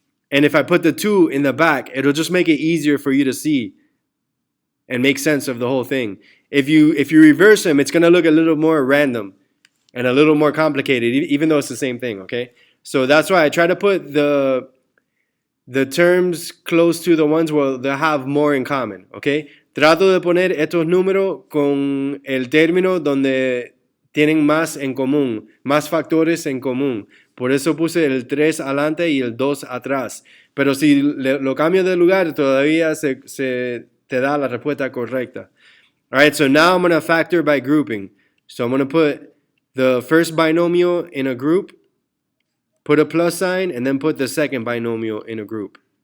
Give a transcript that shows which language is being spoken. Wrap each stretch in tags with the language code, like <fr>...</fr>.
<en>And if I put the 2 in the back, it'll just make it easier for you to see and make sense of the whole thing. If you reverse them, it's going to look a little more random and a little more complicated, even though it's the same thing, okay? So that's why I try to put the terms close to the ones where they have more in common, okay?</en> <es>Trato de poner estos números con el término donde tienen más en común, más factores en común. Por eso puse el 3 adelante y el 2 atrás. Pero si lo cambio de lugar, todavía se te da la respuesta correcta.</es> <en>All right, so now I'm going to factor by grouping. So I'm going to put the first binomial in a group, put a plus sign, and then put the second binomial in a group.</en>